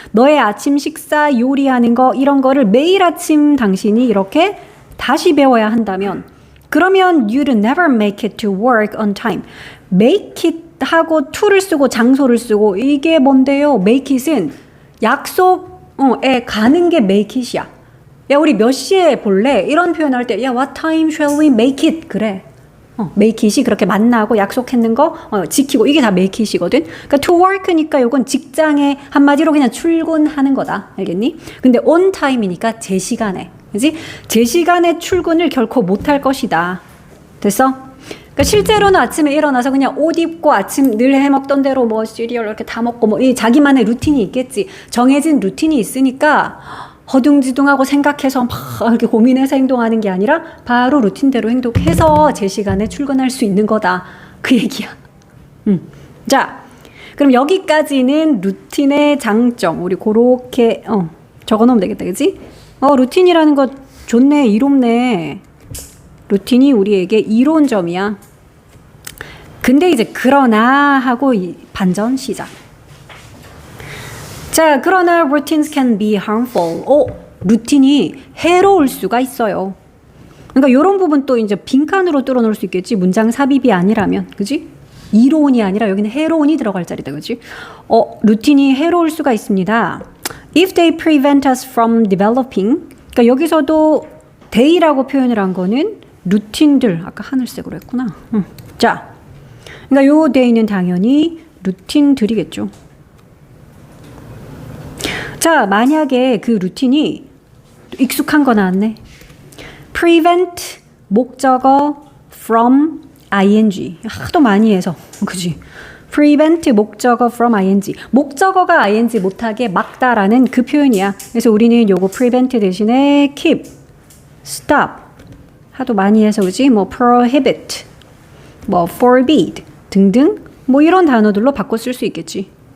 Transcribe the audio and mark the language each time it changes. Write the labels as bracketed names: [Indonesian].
[Korean] 너의 아침 식사 요리하는 거 이런 거를 매일 아침 당신이 이렇게 다시 배워야 한다면 그러면 [English] you'd never make it to work on time. [Korean] make it 하고 to를 쓰고 장소를 쓰고 이게 뭔데요? make it은 약속에 가는 게 make it이야. 야 우리 몇 시에 볼래? 이런 표현할 때 야 [English] what time shall we make it? [Korean] 그래. make it이 그렇게 만나고 약속했는 거 지키고 이게 다 make it이거든. 그러니까 to work니까 이건 직장에 한마디로 그냥 출근하는 거다. 알겠니? 근데 on time이니까 제 시간에. 그지? 제 시간에 출근을 결코 못할 것이다. 됐어? 그러니까 실제로는 아침에 일어나서 그냥 옷 입고 아침 늘 해먹던 대로 뭐 시리얼 이렇게 다 먹고 뭐 이 자기만의 루틴이 있겠지. 정해진 루틴이 있으니까 허둥지둥하고 생각해서 막 이렇게 고민해서 행동하는 게 아니라 바로 루틴대로 행동해서 제 시간에 출근할 수 있는 거다. 그 얘기야. 자, 그럼 여기까지는 루틴의 장점. 우리 그렇게 적어놓으면 되겠다. 그치? 루틴이라는 거 좋네. 이롭네. 루틴이 우리에게 이로운 점이야. 근데 이제 그러나 하고 반전 시작. 자, 그러나 [English] routines can be harmful. [Korean] 루틴이 해로울 수가 있어요. 그러니까 이런 부분 또 이제 빈칸으로 뚫어놓을 수 있겠지. 문장 삽입이 아니라면, 그지? 이로운이 아니라 여기는 해로운이 들어갈 자리다, 그지? 루틴이 해로울 수가 있습니다. [English] If they prevent us from developing. [Korean] 그러니까 여기서도 day라고 표현을 한 거는 루틴들. 아까 하늘색으로 했구나. 자, 그러니까 요 day는 당연히 루틴들이겠죠. 자, 만약에 그 루틴이 익숙한 거 나왔네. [English] prevent [Korean] 목적어 [English] from ing. [Korean] 하도 많이 해서. 그지? [English] prevent [Korean] 목적어 [English] from ing. [Korean] 목적어가 ing 못하게 막다라는 그 표현이야. 그래서 우리는 요거 prevent 대신에 keep, stop 하도 많이 해서 그지? 뭐 prohibit, 뭐 forbid 등등 뭐 이런 단어들로 바꿔 쓸 수 있겠지.